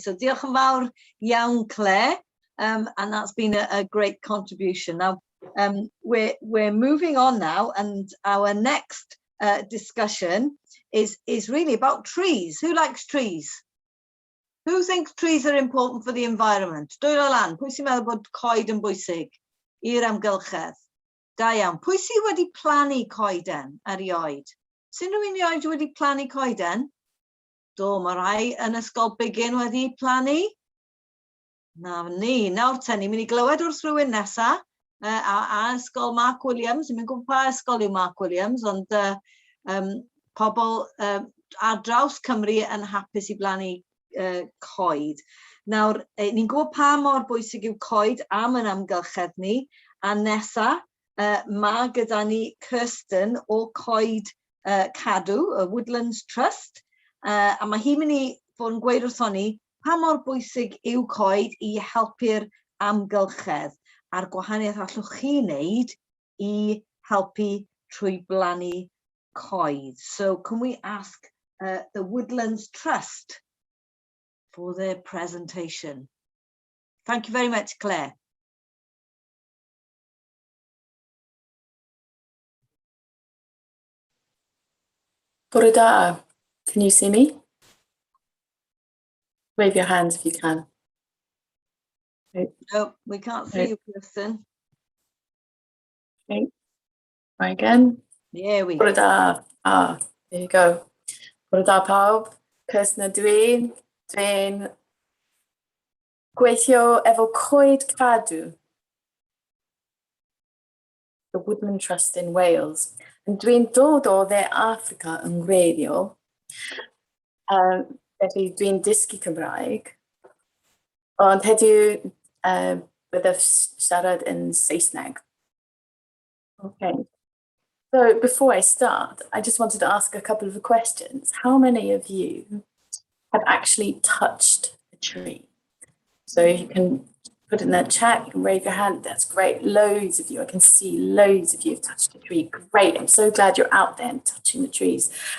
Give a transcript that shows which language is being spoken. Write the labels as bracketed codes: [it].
[en] So [cy] diolch yn fawr iawn, [en] Claire, and that's been a great contribution. Now, we're moving on now, and our next discussion is really about trees. Who likes trees? Who thinks trees are important for the environment? [cy] Dwy'r o lan, pwy sy'n meddwl bod coed yn bwysig i'r amgylchedd? Da iawn. Pwy sydd wedi plannu coeden erioed? Sy'n rhywun erioed wedi plannu coeden? Do, mae rai yn ysgol Bigin wedi plannu. Na ni, nawr te, ni'n mynd i glywed wrth rhywun nesa, a ysgol Mark Williams. Ni'n gwybod pa ysgol yw Mark Williams, ond pobl ar draws Cymru yn hapus i blannu coed. Nawr, ni'n gwybod pa mor bwysig yw coed am yn amgylchedd ni, a nesa mae gyda ni Kirsten o Coed Cadw, y Woodlands Trust, a mae hi'n mynd i fod yn gweud wrthon ni pa mor bwysig yw coed i helpu'r amgylchedd a'r gwahaniaeth allwch chi wneud i helpu trwy blannu coed. [en] So can we ask the Woodlands Trust for their presentation? Thank you very much, Claire. [cy] Bore da. [en] Can you see me? Wave your hands if you can. No, we can't see you, Kirsten. Okay. Try again. There we [cy] Bore [en] go. [cy] da. [en] There you go. [cy] Bore da pawb. Kirsten ydw i. Dwi'n gweithio efo Coed Cadw, the Woodland Trust in Wales. And dwi'n dod o dde Africa yn gwreiddiol. Felly dwi'n dysgu Cymraeg. Ond heddiw byddaf siarad yn Saesneg. [en] Okay. So before I start, I just wanted to ask a couple of questions. How many of you have actually touched a tree? So you can put it in the chat, you can wave your hand, that's great. Loads of you, I can see loads of you have touched a tree. Great, I'm so glad you're out there and touching the trees.